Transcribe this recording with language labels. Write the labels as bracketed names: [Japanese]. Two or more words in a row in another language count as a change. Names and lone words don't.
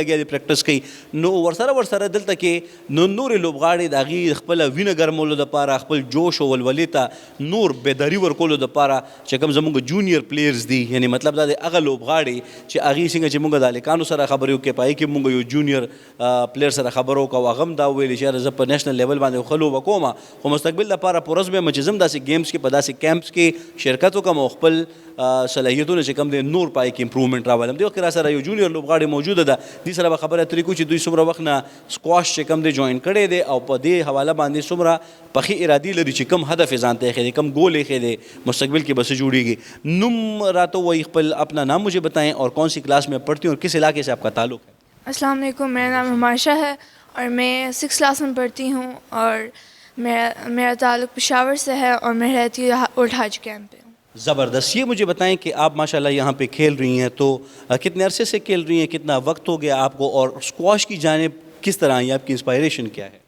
[Pashto] لګیا دي پریکټس کوي، نو ورسره دلته کې نو نورې لوبغاړي د هغې خپله وینه ګرمولو دپاره، خپل جوش او ولولې ته نور بیداري ورکولو دپاره چې کوم زموږ [English] junior players [Pashto] دي، یعنی مطلب دا دی هغه لوبغاړي چې هغې څنګه چې مونږ د هلکانو سره خبرې وکړې، په هغې کې مونږ یو [English] junior player [Pashto] سره خبره وکړه، هغه هم دا ویلې چې یاره زه په [English] national level [Pashto] باندې ښه لوبه کوم، خو مستقبل دپاره پرز به یم چې زه هم داسې گیمز کې په داسې کیمپس کې شرکت وکړم او خپل صلاحیتونه چې کوم دی نور پای کې امپروومنټ راولم. دې وخت کې را سره یو جونیئر لوبغاړی موجوده ده، دې سره به خبره اترې کوو چې دوی څومره وخت نه سکواش چې کوم دی جوین کړی دی او په دې حواله باندې څومره پخې ارادي لري چې کوم هدف یې ځان ته ایښی دی، کوم گول ایښی دی، مستقبل کې به څه جوړېږي. نوم راته ووایي، خپل [Urdu] اپنا نام مجھے بتائیں اور کون سی کلاس میں پڑھتی ہوں اور کس علاقے سے آپ کا تعلق ہے؟ السلام علیکم، میرا نام ہماشا ہے اور میں 6 کلاس میں پڑھتی ہوں اور میرا تعلق پشاور سے ہے اور میں رہتی ہوں اولڈ حاج کیمپ پہ. زبردست. یہ مجھے بتائیں کہ آپ ماشاءاللہ یہاں پہ کھیل رہی ہیں تو کتنے عرصے سے کھیل رہی ہیں, کتنا وقت ہو گیا آپ کو, اور اسکواش کی جانب کس طرح آئی, آپ کی انسپائریشن کیا ہے؟